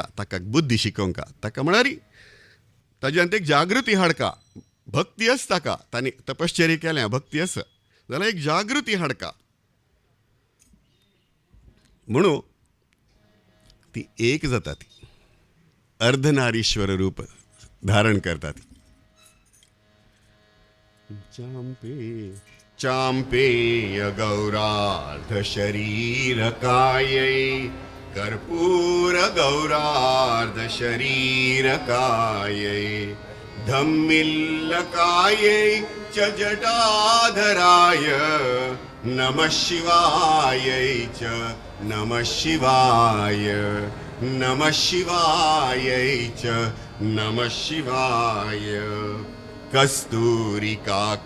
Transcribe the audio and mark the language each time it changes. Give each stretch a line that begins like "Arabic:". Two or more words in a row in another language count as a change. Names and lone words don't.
Konkani: ताका बुद्धी शिकोवंक ताका म्हळ्यार ताज्यांत एक जागृती हाडका. भक्ती आसा ताका, तांणी तपश्चर्या केल्या भक्ती आसा जाल्यार एक जागृती हाडका. म्हणून ती एक जाता. ती अर्धनारीश्वर रूप धारण करता.
Sanskrit: ती चांपेय गौरार्ध शरीरकायै कर्पूर गौरार्ध शरीरकायै धम्मिल्लकायै च जटाधराय नमः शिवायै च नमः शिवाय नमः शिवायै च नमः शिवाय कस्तूरिका